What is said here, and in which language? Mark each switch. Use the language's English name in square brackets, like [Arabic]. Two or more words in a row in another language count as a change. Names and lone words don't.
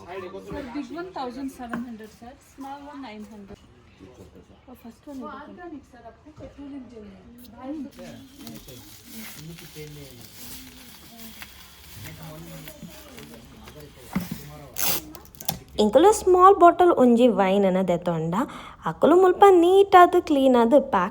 [English] Sir, big one 1,700 sir. Small one 900. Oh, first one. Organic sir. [Hindi] आपको petrol engine है. [Tulu] ಇಂಕಲು [English] small bottle [Tulu] ಒಂಜಿ ವೈನ್ ಅನ್ನ ದೆತೊಂಡ ಅಕಲು ಮುಲ್ಪ ನೀಟಾದ ಕ್ಲೀನ್ ಆದ ಪ್ಯಾಕ್